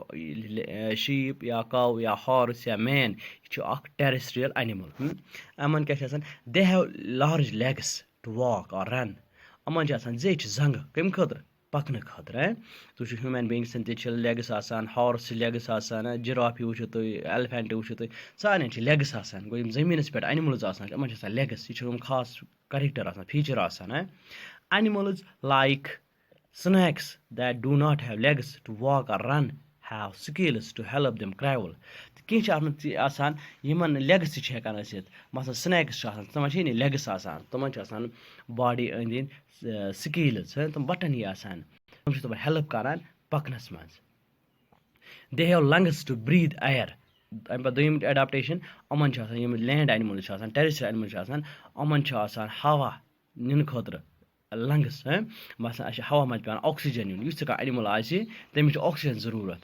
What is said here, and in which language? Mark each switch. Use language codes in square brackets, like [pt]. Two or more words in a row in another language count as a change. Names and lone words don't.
[ks] شیٖپ یا کَو یا ہارٕس یا مین یہِ چھُ اَکھ ٹیرِسٹِرٛیل اَنِمٕل یِمَن کیٛاہ چھِ آسان [en] they have large legs to walk or run [ks] یِمَن چھِ آسان زیچھِ زنٛگہٕ کَمہِ خٲطرٕ پَکنہٕ خٲطرٕ تُہۍ وٕچھِو [en] human beings [ks] تہِ چھِ لیگٕس آسان [en] horse legs [ks] آسان جِرافی وٕچھِو تُہۍ ایلِفٮ۪نٛٹ وٕچھِو تُہۍ سارنٕے چھِ لیگٕس آسان گوٚو یِم زٔمیٖنَس پٮ۪ٹھ اَنِمٕلٕز آسان چھِ یِمَن چھِ آسان لیگٕس یہِ چھِ یِم خاص کَریکٹَر آسان فیٖچَر آسان [en] animals like snakes that do not have legs to walk or run have scales to help them travel [ks] تہٕ کینٛہہ چھِ اَتھ منٛز تہِ آسان یِمَن لیگٕس تہِ چھِ ہٮ۪کان ٲسِتھ مثلاً سٕنیکٕس چھِ آسان تِمَن چھِ نہٕ لیگٕس آسان تِمَن چھِ آسان باڈی أنٛدۍ أنٛدۍ سِکیلٕز تِم بَٹَن ہی آسان تِم چھِ تِمَن ہیلٕپ کَران پَکنَس منٛز [en] they have lungs to breathe air [ks] اَمہِ پَتہٕ دوٚیِم اٮ۪ڈاپٹیشَن یِمَن چھِ آسان یِم [en] land animals [ks] چھِ آسان [en] terrestrial animals [ks] چھِ آسان یِمَن چھِ آسان ہوا نِنہٕ خٲطرٕ لنٛگٕس مثلاً اَسہِ چھِ ہوا منٛز پٮ۪وان آکسیٖجَن نیُن یُس تہِ کانٛہہ اَنِمٕل آسہِ تٔمِس چھِ آکسیٖجَن ضروٗرت